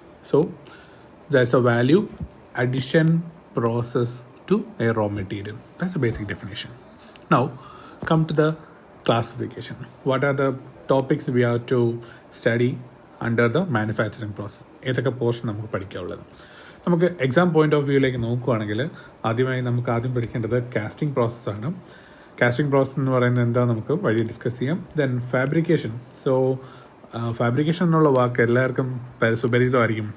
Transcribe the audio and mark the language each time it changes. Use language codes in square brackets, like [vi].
[en] So that's a value addition process to a raw material. That's a basic definition. Now come to the classification. What are the topics we have to study under the manufacturing process? [ml] ഏതൊക്കെ portion നമുക്ക് പഠിക്കാനുള്ളത്? നമുക്ക് exam point of വ്യൂയിലേക്ക് നോക്കുകയാണെങ്കിൽ ആദ്യം പഠിക്കേണ്ടത് casting പ്രോസസ്സാണ്. Casting process എന്ന് പറയുന്നത് എന്താ നമുക്ക് വഴി ഡിസ്കസ് ചെയ്യാം. [en] Then fabrication. [ml] സോ ഫാബ്രിക്കേഷൻ എന്നുള്ള വാക്ക് എല്ലാവർക്കും സുപരിചിതമായിരിക്കും.